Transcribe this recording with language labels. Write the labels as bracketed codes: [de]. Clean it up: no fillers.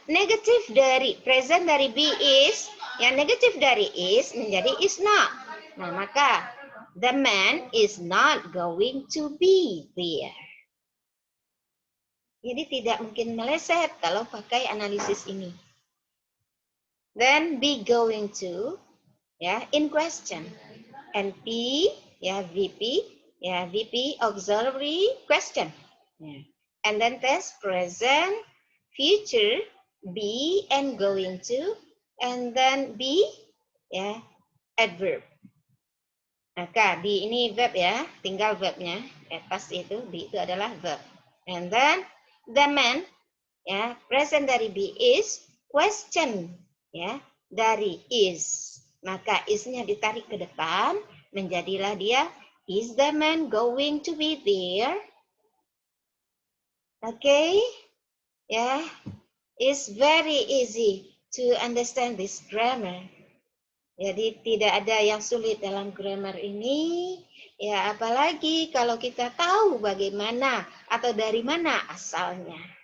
[id] Negatif dari present dari be is, yang negatif dari is menjadi is not. Nah maka [en] the man is not going to be there. [id] Jadi tidak mungkin meleset kalau pakai analisis ini. [en] Then be going to, ya, in question. And P, ya, VP, ya, VP auxiliary question. Ya. And then tense present, future, be and going to, and then be, ya, adverb. [id] Maka be ini verb ya, tinggal verbnya. Atas itu be itu adalah verb. [en] And then the man, ya, present dari be is question, ya, dari is. [id] Maka is-nya ditarik ke depan, menjadilah dia [en] is the man going to be there? Okay, ya, it's very easy to understand this grammar. [id] Jadi tidak ada yang sulit dalam grammar ini, ya apalagi kalau kita tahu bagaimana atau dari mana asalnya.